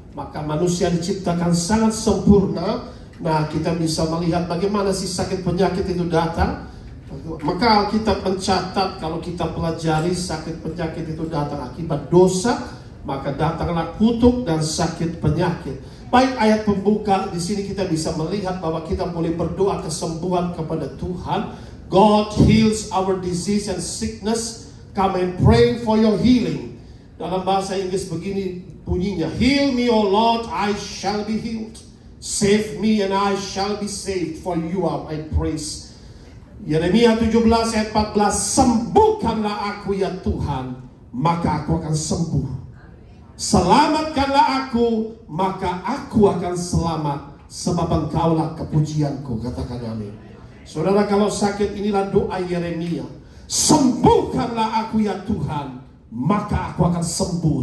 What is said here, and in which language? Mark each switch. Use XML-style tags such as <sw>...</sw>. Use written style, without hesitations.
<id>Maka manusia diciptakan sangat sempurna. Nah, kita bisa melihat bagaimana sih sakit penyakit itu datang. Maka Alkitab mencatat, kalau kita pelajari, sakit penyakit itu datang akibat dosa. Maka datanglah kutuk dan sakit penyakit. Baik, ayat pembuka di sini kita bisa melihat bahwa kita boleh berdoa kesembuhan kepada Tuhan.</id> <en>God heals our disease and sickness. Come and pray for your healing.</en> <id>Dalam bahasa Inggris begini bunyinya,</id> <en>Heal me O Lord, I shall be healed. Save me and I shall be saved, for you are my praise.</en> <id>Yeremia 17 ayat 14, sembuhkanlah aku ya Tuhan, maka aku akan sembuh. Selamatkanlah aku, maka aku akan selamat, sebab engkaulah kepujianku. Katakan amin. Saudara, kalau sakit, inilah doa Yeremia. Sembuhkanlah aku ya Tuhan, maka aku akan sembuh.</id>